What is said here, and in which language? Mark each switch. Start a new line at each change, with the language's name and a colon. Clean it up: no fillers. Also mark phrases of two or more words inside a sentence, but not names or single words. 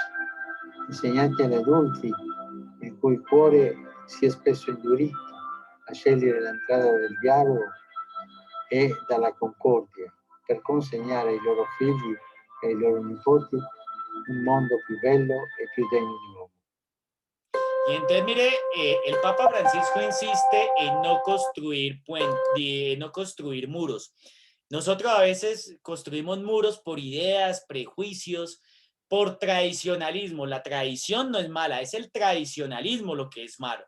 Italian: Insegnate agli adulti, il cui cuore si è spesso indurito, a scegliere l'entrata del dialogo e dalla concordia per consegnare ai loro figli e ai loro nipoti un mondo più bello e più degno di uomo.
Spanish: Y entonces, mire, el Papa Francisco insiste en no construir muros. Nosotros a veces construimos muros por ideas, prejuicios, por tradicionalismo. La tradición no es mala, es el tradicionalismo lo que es malo.